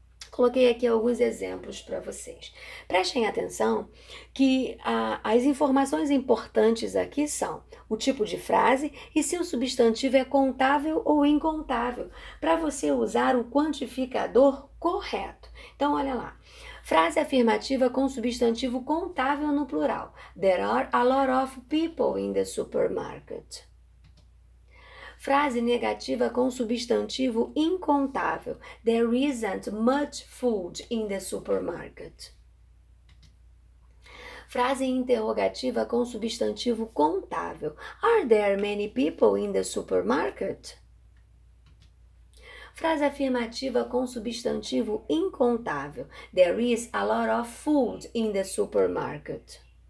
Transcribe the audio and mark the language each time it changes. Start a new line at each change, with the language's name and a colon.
Portuguese: Coloquei aqui alguns exemplos para vocês. Prestem atenção que as informações importantes aqui são o tipo de frase e se o substantivo é contável ou incontável, para você usar o quantificador correto. Então, olha lá. Frase afirmativa com substantivo contável no plural.
English: There are a lot of people in the supermarket.
Portuguese: Frase negativa com substantivo incontável.
English: There isn't much food in the supermarket.
Portuguese: Frase interrogativa com substantivo contável.
English: Are there many people in the supermarket?
Portuguese: Frase afirmativa com substantivo incontável.
English: There is a lot of food in the supermarket.